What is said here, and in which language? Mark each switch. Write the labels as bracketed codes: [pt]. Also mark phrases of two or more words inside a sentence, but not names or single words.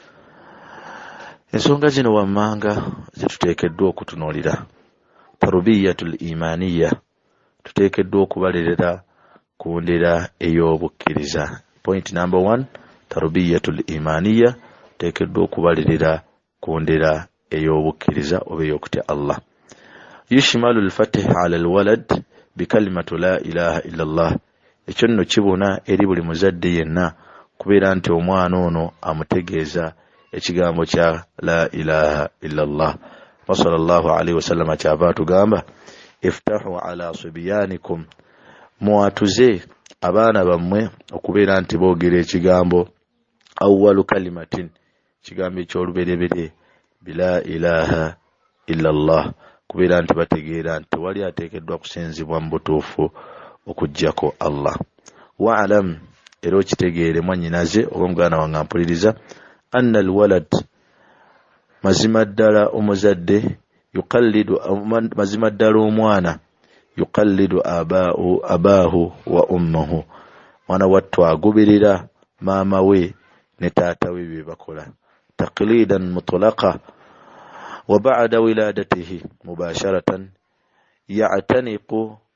[lg] Ensonga zino wammanga zituteekeddwa okutunuulira. [ar] التربية الإيمانية, [lg] tuteekeddwa okubalerera ku ndera ey'obukkiriza. [en] Point number [lg] 1, [ar] التربية الإيمانية, [lg] tuteekeddwa okubalerera ku ndera ey'obukkiriza oba ey'okutya Allah. [ar] يشمل الفتح على الولد بكلمة لا إله إلا الله. [lg] Ekyo nno kibuna eri buli muzadde yenna kubeera nti omwana ono amutegeeza ekigambo kya [ar] لا إله إلا الله. وصلى الله عليه وسلم [lg] kyava atugamba [ar] افتحوا على صبيانكم, [lg] muwatuze abaana bammwe okubeera nti boogera ekigambo [ar] أول كلمة, [lg] kigambo eky'oluberebere [ar] بلا إله إلا الله, [lg] kubeera nti bategeera nti wali ateekeddwa kusinzibwa mu butuufu okuggyako Allah. Wa'alam, era okitegeere mwannyinaze oba muganda wange ampuliriza, [ar] أن الولد, [lg] mazima ddala omuzadde, yuqallidu, mazima ddala omwana, [ar] يقلد أباه وأمه, [lg] mwana wattu agoberera maama we ne taata we bye bakola, [ar] تقليدا مطلقا وبعد ولادته مباشرة يعتنق,